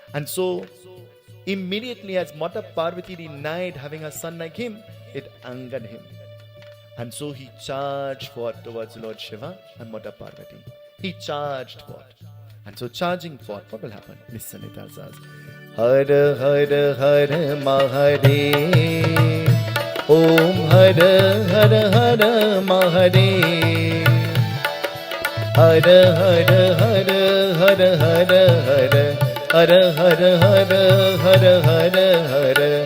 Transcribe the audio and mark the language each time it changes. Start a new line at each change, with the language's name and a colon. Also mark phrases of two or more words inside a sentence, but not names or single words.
English: And so, Immediately as Mata Parvati denied having a son like him, it angered him. And so he charged forth towards Lord Shiva and Mata Parvati. He charged forth. And so charging forth, what will happen? Listen, it tells us.
Sanskrit: हर हर हर महादे. ॐ हर हर हर महादे. हर हर हर हर हर हर. हर हर हर हर हर हर.